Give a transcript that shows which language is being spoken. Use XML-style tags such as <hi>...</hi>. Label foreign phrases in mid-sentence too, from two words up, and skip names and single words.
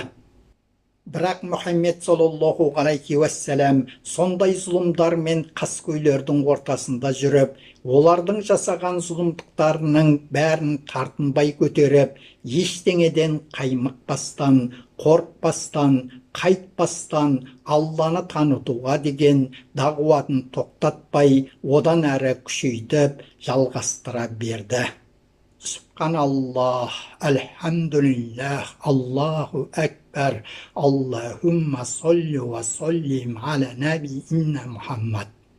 <kk>Бірақ Мұхаммед</kk> <ar>صلى الله عليه وسلم</ar> <kk>сондай зұлымдар мен қаскөйлердің ортасында жүріп, олардың жасаған зұлымдықтарының бәрін тартынбай көтеріп, ештеңеден қаймықпастан, қорықпастан, қайтпастан, Алланы танытуға деген дағуатын тоқтатпай, одан әрі күшейтіп, жалғастыра берді.</kk> <ar>سبحان الله، الحمد لله، الله أكبر، اللهم صل وسلم على نبينا محمد.</ar>